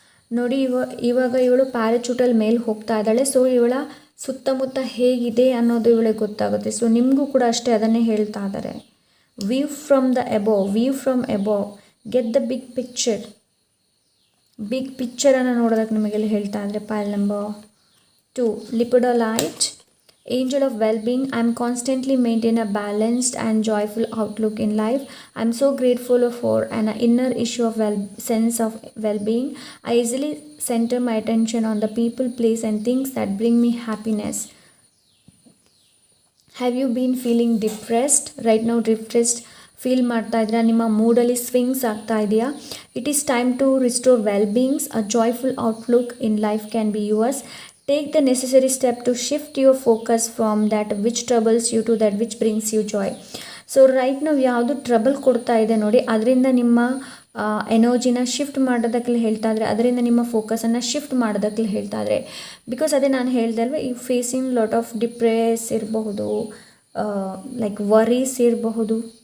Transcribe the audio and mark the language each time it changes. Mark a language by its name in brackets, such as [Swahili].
[Kannada] ನೋಡಿ ಇವಾಗ ಇವಳು ಪ್ಯಾರಾಚೂಟಲ್ಲಿ ಮೇಲೆ ಹೋಗ್ತಾ ಇದ್ದಾಳೆ. ಸೊ ಇವಳ ಸುತ್ತಮುತ್ತ ಹೇಗಿದೆ ಅನ್ನೋದು ಇವಳಿಗೆ ಗೊತ್ತಾಗುತ್ತೆ. [English] so [Kannada] ನಿಮಗೂ ಕೂಡ ಅಷ್ಟೇ ಅದನ್ನೇ ಹೇಳ್ತಾ ಇದ್ದಾರೆ. [English] View from the above, view from above, get the big picture. [Kannada] Big ಪಿಕ್ಚರನ್ನು ನೋಡೋದಕ್ಕೆ ನಿಮಗೆಲ್ಲ ಹೇಳ್ತಾ ಇದ್ದಾರೆ. [English] Pile number 2, lepidolite, angel of well-being. I am constantly maintain a balanced and joyful outlook in life. I am so grateful for an inner issue of sense of well-being. I easily center my attention on the people, place and things that bring me happiness. Have you been feeling depressed right now? [Kannada] Depressed feel ಮಾಡ್ತಾ ಇದ್ದೀರಾ? ನಿಮ್ಮ ಮೂಡಲ್ಲಿ swings ಆಗ್ತಾ ಇದೆಯಾ? [English] It is time to restore well beings. A joyful outlook in life can be yours. Take the necessary step to shift your focus from that which troubles you to that which brings you joy. [Kannada] So right ನಾವು ಯಾವುದು trouble ಕೊಡ್ತಾ ಇದೆ ನೋಡಿ, ಅದರಿಂದ ನಿಮ್ಮ ಎನರ್ಜಿನ shift ಮಾಡೋದಕ್ಕೆ ಹೇಳ್ತಾ ಇದ್ರೆ, ಅದರಿಂದ ನಿಮ್ಮ ಫೋಕಸನ್ನು ಶಿಫ್ಟ್ ಮಾಡೋದಕ್ಕೆ ಹೇಳ್ತಾ ಇದ್ರೆ. ಬಿಕಾಸ್ ಅದೇ ನಾನು ಹೇಳ್ದೆ ಅಲ್ವ, ಈ [English] facing lot of depress [Kannada] ಇರಬಹುದು, ಲೈಕ್ ವರೀಸ್ ಇರಬಹುದು.